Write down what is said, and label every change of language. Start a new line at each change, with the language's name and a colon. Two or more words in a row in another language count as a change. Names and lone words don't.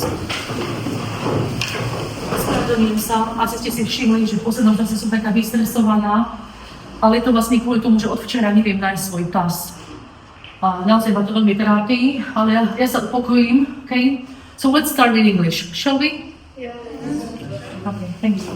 Slovak: Ospravedlňujem sa. Asi ste si všimli, že v poslednom čase som taká vystresovaná, ale je to vlastne kvôli tomu, že od včera neviem nájsť svoj pás. A naozaj ma to veľmi trápi, ale ja sa upokojím,
English: okay? So let's start in English, shall we? Yes. Okay, thank you.